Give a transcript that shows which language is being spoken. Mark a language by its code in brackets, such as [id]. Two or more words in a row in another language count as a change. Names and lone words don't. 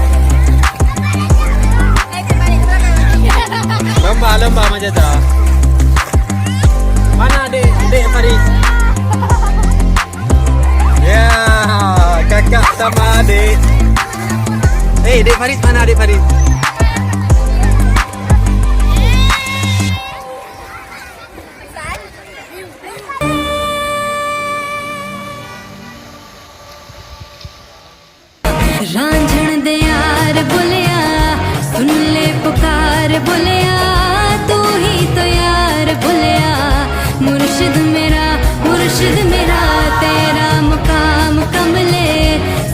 [ms] Lomba macam tu. Mana adik Faris? Ya, kakak sama adik. Adik Faris mana adik Faris? [pa] ਰਾਂਝਣ ਦੇ ਯਾਰ ਬੋਲਿਆ, ਸੁਣ ਲੈ ਪੁਕਾਰ ਬੋਲਿਆ, ਤੂ ਹੀ ਤੋ ਯਾਰ ਬੋਲਿਆ, ਮੁਰਸ਼ਿਦ ਮੇਰਾ ਤੇਰਾ ਮੁਕਾਮ ਕਮਲੇ।